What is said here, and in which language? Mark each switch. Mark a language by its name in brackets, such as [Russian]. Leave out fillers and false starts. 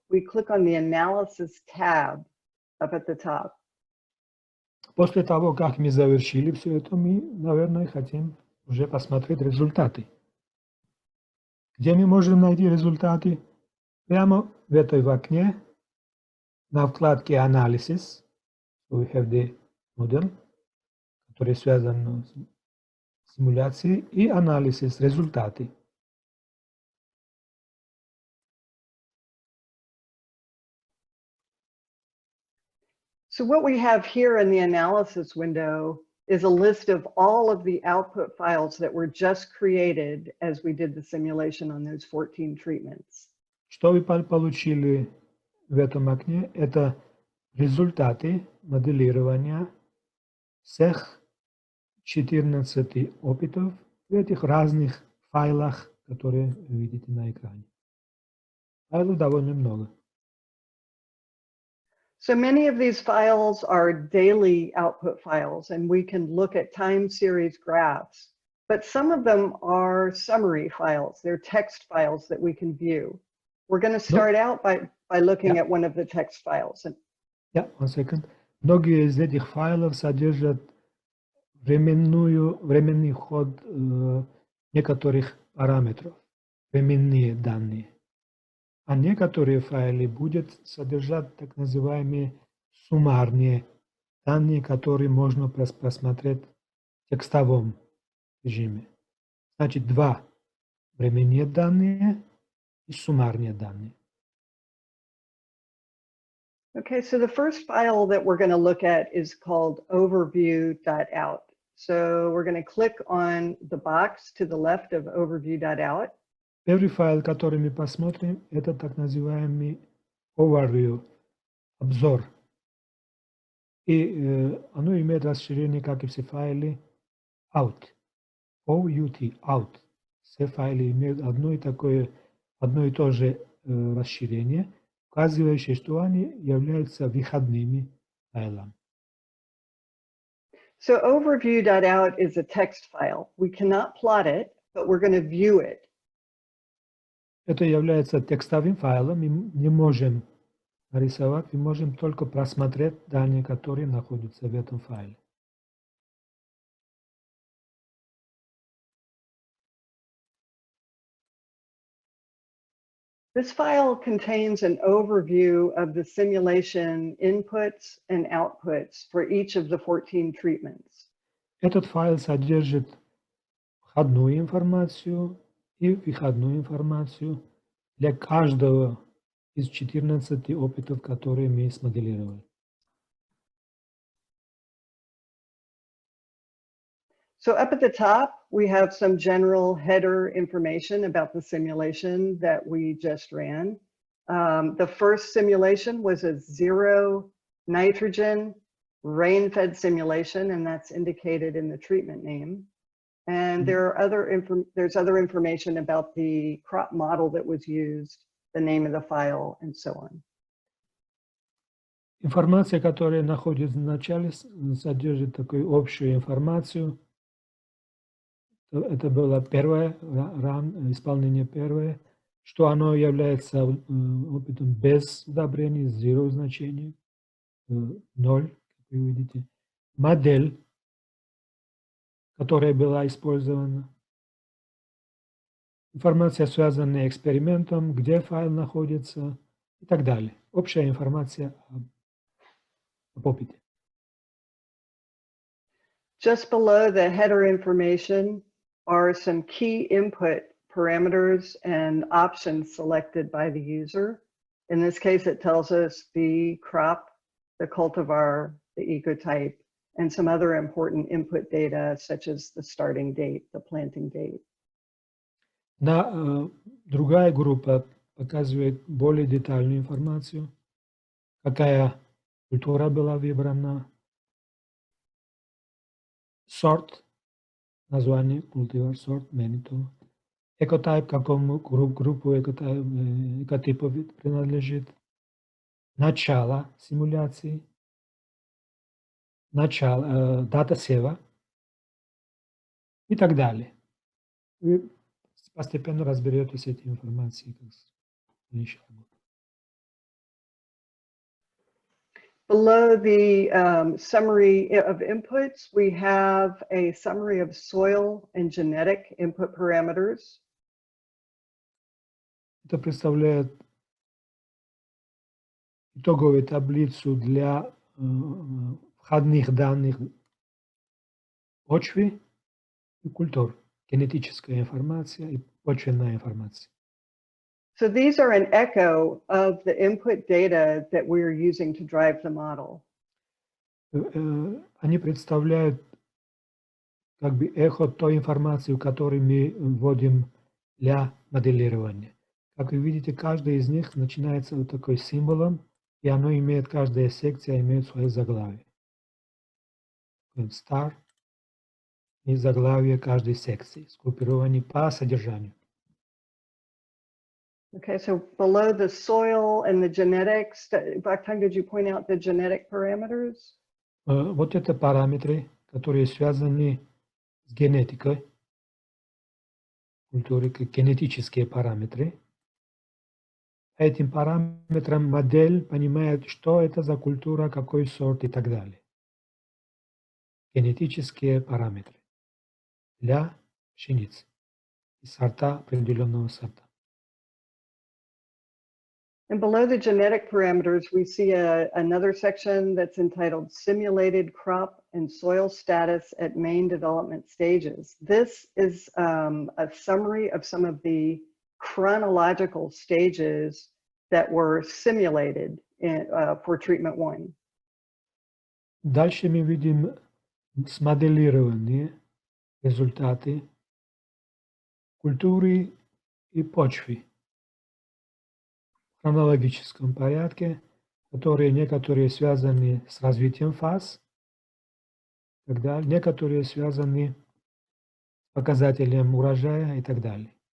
[English] We click on the Analysis tab up at the top. [Russian] После того, как мы завершили все это, мы, наверное, хотим уже посмотреть результаты. Где мы можем найти результаты? Прямо в этой окне, на вкладке Analysis. [English] So we have the model, [Russian] который связан с симуляцией, и Analysis, результаты. [English] So what we have here in the analysis window is a list of all of the output files that were just created as we did the simulation on those 14 treatments. [Russian] Что вы получили в этом окне? Это результаты моделирования всех 14 опытов в этих разных файлах, которые вы видите на экране. Файлов довольно много. [English] So many of these files are daily output files, and we can look at time series graphs, but some of them are summary files. They're text files that we can view. We're going to start out by looking at one of the text files. Yeah, 1 second. [Russian] Многие из этих файлов содержат временный ход некоторых параметров, временные данные. А некоторые файлы будут содержать так называемые суммарные данные, которые можно просмотреть в текстовом режиме. Значит, два временные данные и суммарные данные. [English] Okay, so the first file that we're going to look at is called overview.out. So we're going to click on the box to the left of overview.out. [Russian] Первый файл, который мы посмотрим, это так называемый overview, обзор. И оно имеет расширение, как и все файлы, out. OUT, out. Все файлы имеют одно и то же расширение, указывающее, что они являются выходными файлами. [English] So overview.out is a text file. We cannot plot it, but we're going to view it. [Russian] Это является текстовым файлом, мы не можем нарисовать, мы можем только просмотреть данные, которые находятся в этом файле. [English] This file contains an overview of the simulation inputs and outputs for each of the 14 treatments. [Russian] Этот файл содержит входную информацию и выходную информацию для каждого из 14 опытов, которые мы смоделировали. [English] So up at the top, we have some general header information about the simulation that we just ran. The first simulation was a 0 nitrogen rain-fed simulation, and that's indicated in the treatment name. And there's other information about the crop model that was used, the name of the file, and so on. [Russian] Информация, которая находится в начале, содержит такую общую информацию. Это было первое, исполнение первое, что оно является опытом без удобрений, zero значения, 0, как вы видите. Модель, которая была использована. Информация, связанная с экспериментом, где файл находится и так далее. Общая информация об опыте. [English] Just below the header information are some key input parameters and options selected by the user. In this case, it tells us the crop, the cultivar, the ecotype, and some other important input data, such as the starting date, the planting date. [Russian] Другая группа показывает более детальную информацию, какая культура была выбрана, сорт, название культивар, сорт, мениту, экотайп, какому группу экотипов принадлежит, начало симуляции, дата сева и так далее. Вы постепенно разберетесь с этой информацией, как дальнейшая работа. [English] Below the summary of inputs, we have a summary of soil and genetic input parameters. [Russian] Это представляет итоговую таблицу для входных данных почвы и культур, генетическая информация и почвенная информация. [English] So these are an echo of the input data that we're using to drive the model. [Russian] Они представляют как бы эхо той информации, которую мы вводим для моделирования. Как вы видите, каждый из них начинается вот такой символом, и оно имеет, каждая секция имеет свое заглавие. Star и заглавие каждой секции, сгруппированы по содержанию. [English] Okay, so below the soil and the genetics, Vakhtang, did you point out the genetic parameters? [Russian] Вот это параметры, которые связаны с генетикой, культурой, генетические параметры. По этим параметрам модель понимает, что это за культура, какой сорт и так далее. Генетические параметры для пшеницы и сорта определенного сорта. [English] And below the genetic parameters, we see another section that's entitled Simulated Crop and Soil Status at Main Development Stages. This is a summary of some of the chronological stages that were simulated for treatment 1. [Russian] Дальше мы видим смоделированные результаты культуры и почвы в хронологическом порядке, которые некоторые связаны с развитием фаз, тогда некоторые связаны с показателем урожая и так далее.